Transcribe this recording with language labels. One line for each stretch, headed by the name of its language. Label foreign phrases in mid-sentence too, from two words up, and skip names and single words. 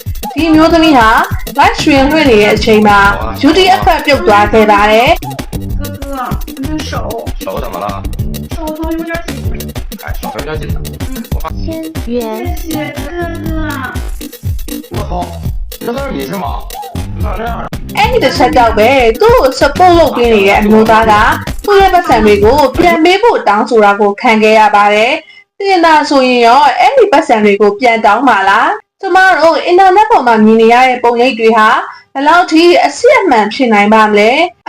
Burmese: ဒီမျိုးသမီးဟာ
English: live stream
Burmese: လွှင့်နေတဲ့အချိန်မှာ UTF ပြုတ်သွားခဲ့ပါတယ်
Chinese: 哥哥，你的手手怎么了？手头有点紧。哎，手有点紧的。千元。谢谢哥哥。我操，这都是你是吗？咋这样？
Burmese: အဲ့ဒီတစ်ချက်ကြောင့်ပဲသူ့ကို support လုပ်ပေးနေတဲ့အမျိုးသားကသူ့ရဲ့ပတ်စံတွေကိုပြန်ပေးဖို့တောင်းဆိုတာကိုခံခဲ့ရပါတယ်တင်တာဆိုရင်ရောအဲ့ဒီပတ်စံတွေကိုပြန်တော င်းပါလားကျမတို့အင်တာနက်ပေါ်မှာမြင်နေရတဲ့ပုံရိပ်တွေဟာဘယ်လောက်ထိအစစ်အမှန်ဖြစ်နိုင်ပါမလဲအ